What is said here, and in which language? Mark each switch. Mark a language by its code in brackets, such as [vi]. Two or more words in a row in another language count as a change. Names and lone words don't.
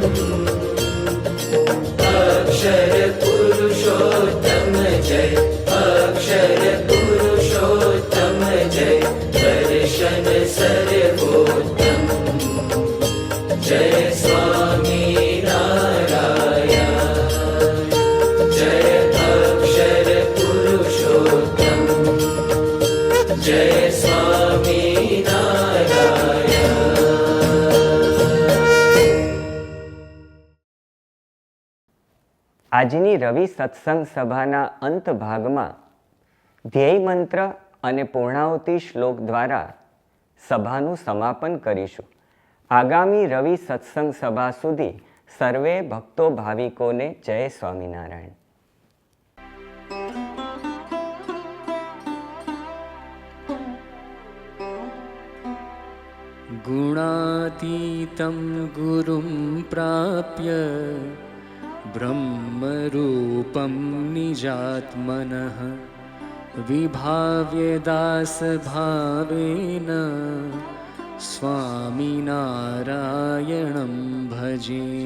[sa] अक्षर पुरुषोत्तम जय अक्षर पुरुषोत्तम जय दर्शन सर्वोत्तम जय स्वामी नारायण जय अक्षर पुरुषोत्तम जय स्वामी नारायण [gu] આજની રવિ સત્સંગ સભાના અંત ભાગમાં ધ્યેય મંત્ર અને પૂર્ણાહુતિ શ્લોક દ્વારા સભાનું સમાપન કરીશું. આગામી રવિ સત્સંગ સભા સુધી સર્વે ભક્તો ભાવિકોને જય સ્વામિનારાયણ. [sa] गुणातीतं गुरुं प्राप्य ब्रह्मरूपं निजात्मनः विभाव्य दासभावेन स्वामिनारायणं भजे.